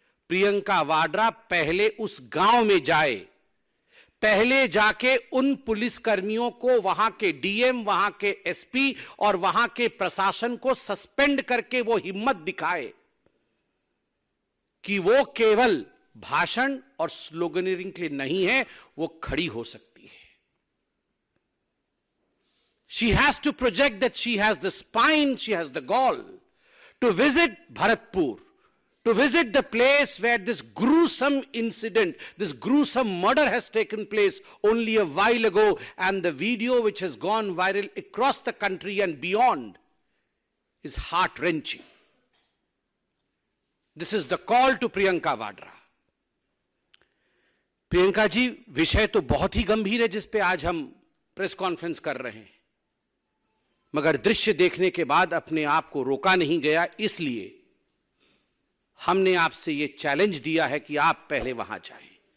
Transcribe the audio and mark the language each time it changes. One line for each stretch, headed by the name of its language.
Hindi: प्रियंका वाड्रा पहले उस गांव में जाए, पहले जाके उन पुलिसकर्मियों को, वहां के डीएम, वहां के एसपी और वहां के प्रशासन को सस्पेंड करके वो हिम्मत दिखाए कि वो केवल भाषण और स्लोगनिंग के लिए नहीं है, वो खड़ी हो सकती है।
English: She has to project that she has the spine, she has the gall to visit Bharatpur, to visit the place where this gruesome incident, this gruesome murder has taken place only a while ago, and the video which has gone viral across the country and beyond is heart-wrenching. This is the call to Priyanka Vadra.
Hindi: Priyanka ji, विषय तो बहुत ही गंभीर है जिस पे आज हम press conference कर रहे हैं, मगर दृश्य देखने के बाद अपने आप को रोका नहीं गया, इसलिए हमने आपसे ये चैलेंज दिया है कि आप पहले वहां जाएं।